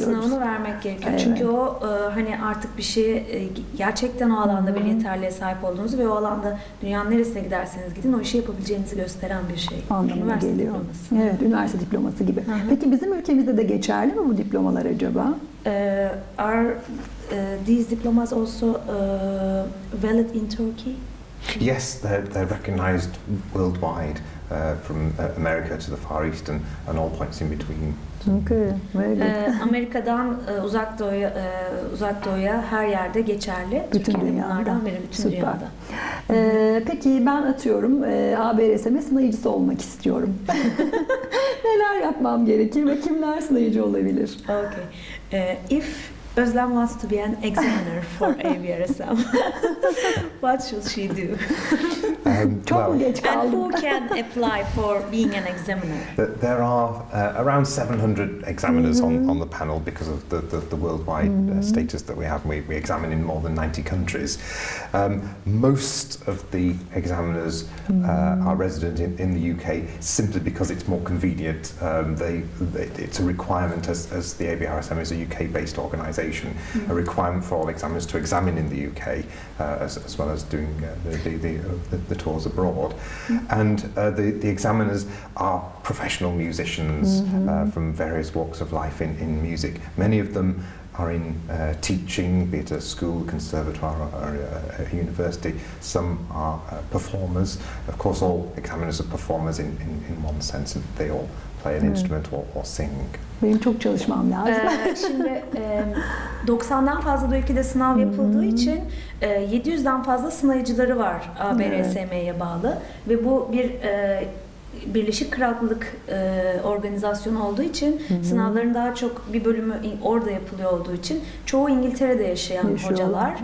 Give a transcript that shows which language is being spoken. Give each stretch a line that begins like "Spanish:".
Turkish: Diploma sınavını vermek gerekiyor. Evet. Çünkü o hani artık bir şey gerçekten o alanda bir yeterliğe sahip olduğunuzu ve o alanda dünyanın neresine giderseniz gidin o işi yapabileceğinizi gösteren bir şey. Anlamına geliyor. Evet. Evet, üniversite diploması gibi. Peki bizim ülkemizde de geçerli mi bu diplomalar acaba?
English: Are these diplomas also valid in Turkey? Yes, they're recognised worldwide, from America to the Far East and all points in between. Okay, very good.
Turkish: Amerika'dan uzak doğuya her yerde geçerli. Bütün Türkiye'de dünyada. bunlardan biri, bütün Süper. dünyada. Peki ben atıyorum ABRSM sınayıcısı olmak istiyorum. Neler yapmam gerekir ve kimler sınayıcı olabilir?
English: Okay. If Özlem wants to be an examiner for ABRSM, what should she do?
Turkish: Çok mu geç
English: And
Turkish: kaldım?
English: who can apply for being an examiner? There are around 700 examiners on the panel because of the worldwide status that we have. We examine in more than 90 countries. Most of the examiners are resident in the UK simply because it's more convenient. It's a requirement as the ABRSM is a UK-based organisation, a requirement for all examiners to examine in the UK as well as doing the tours abroad. And the examiners are professional musicians from various walks of life in music. Many of them are in teaching, be it a school, conservatoire or a university. Some are performers. Of course, all examiners are performers in one sense, and they all play an instrument or sing.
Turkish: Benim çok çalışmam lazım. Şimdi 90'dan fazla da ülkede sınav yapıldığı için 700'den fazla sınayıcıları var ABRSM'ye bağlı ve bu bir Birleşik Krallık organizasyonu olduğu için sınavların daha çok bir bölümü orada yapılıyor olduğu için çoğu İngiltere'de yaşayan hocalar.